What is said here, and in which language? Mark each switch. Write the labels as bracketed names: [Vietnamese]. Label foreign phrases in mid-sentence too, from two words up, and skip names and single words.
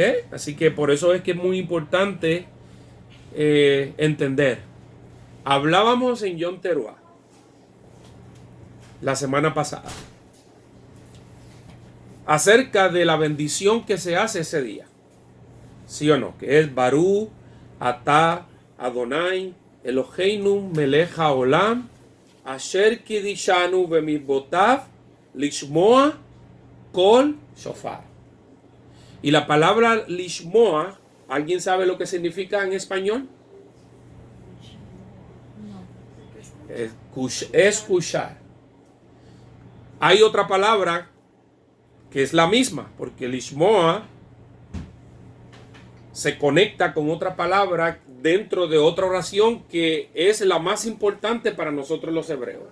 [Spanish] Así que por eso es que es muy importante entender. Hablábamos en Yom Teruah la semana pasada acerca de la bendición que se hace ese día. ¿Sí o no? Que es [Hebrew] ברוך אתה, ה' אלוהינו מלך העולם אשר קידשנו במצוותיו לשמוע קול שופר. [Spanish] Y la palabra Lishmoa, ¿alguien sabe lo que significa en español? Escuchar. Hay otra palabra que es la misma, porque Lishmoa se conecta con otra palabra dentro de otra oración que es la más importante para nosotros los hebreos.